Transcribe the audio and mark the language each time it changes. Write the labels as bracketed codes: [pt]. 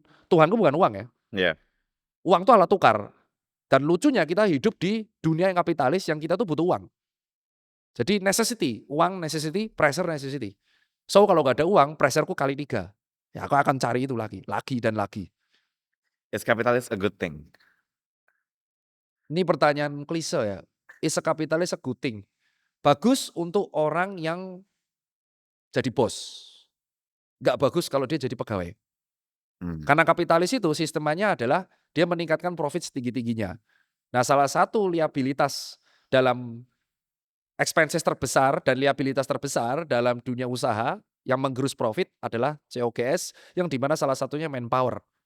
[id] Tuhanku bukan uang ya. Yeah. Uang itu alat tukar. Dan lucunya kita hidup di dunia yang kapitalis yang kita tuh butuh uang. Jadi necessity, uang necessity, pressure necessity. So kalau gak ada uang, pressureku kali 3. Ya aku akan cari itu lagi dan lagi. [en] Is capitalist a good thing? [id] Ini pertanyaan klise ya. [en] Is a capitalist a good thing? [id] Bagus untuk orang yang jadi bos. Gak bagus kalau dia jadi pegawai. Karena kapitalis itu sistemnya adalah dia meningkatkan profit setinggi-tingginya. Nah salah satu liabilitas dalam expenses terbesar dan liabilitas terbesar dalam dunia usaha yang menggerus profit adalah COGS yang dimana salah satunya manpower.